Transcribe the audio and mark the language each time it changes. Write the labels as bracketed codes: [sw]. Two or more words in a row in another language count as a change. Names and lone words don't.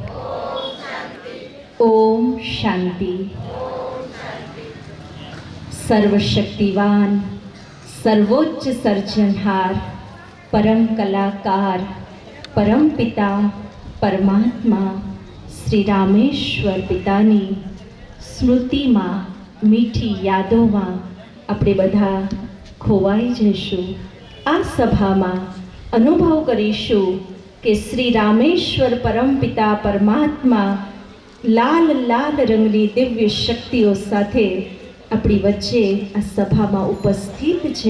[gu] ઓમ શાંતિ। સર્વશક્તિવાન, સર્વોચ્ચ સર્જનહાર, પરમ કલાકાર, પરમ પિતા પરમાત્મા શ્રી રામેશ્વર પિતાની સ્મૃતિમાં, મીઠી યાદોમાં આપણે બધા ખોવાઈ જઈશું। આ સભામાં અનુભવ કરીશું કે શ્રી રામેશ્વર પરમપિતા પરમાત્મા લાલ લાલ રંગની દિવ્ય શક્તિઓ સાથે આપણી વચ્ચે આ સભામાં ઉપસ્થિત છે।